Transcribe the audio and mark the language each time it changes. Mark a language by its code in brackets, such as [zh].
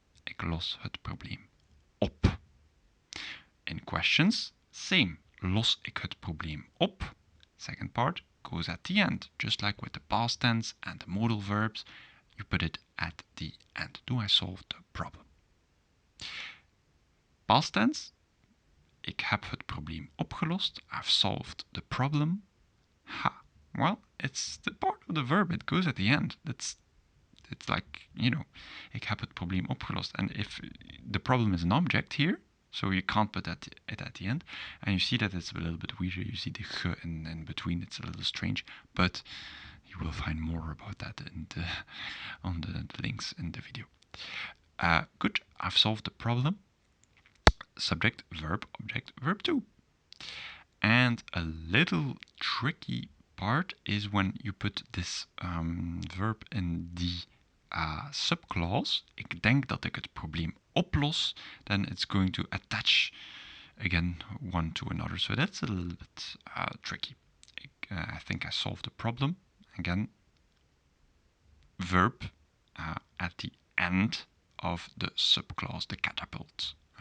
[nl] Ik los het probleem op. [en] In questions, same. [nl] Los ik het probleem op. [en] Second part goes at the end. Just like with the past tense and the modal verbs, you put it at the end. Do I solve the problem? Past tense. [nl] Ik heb het probleem opgelost. [en] I've solved the problem. Ha. Well, it's the part of the verb. It goes at the end. It's like, you know, [nl] ik heb het probleem opgelost. [en] And if the problem is an object here, so you can't put it at the end. And you see that it's a little bit weird. You see the ge in between. It's a little strange. But you will find more about that on the links in the video. Good. I've solved the problem. Subject, verb, object, verb 2. And a little tricky part is when you put this verb in the subclause. [nl] Ik denk dat ik het probleem oplos. [en] Then it's going to attach again one to another. So that's a little bit tricky. I think I solved the problem. Again, verb at the end of the subclause, the catapult.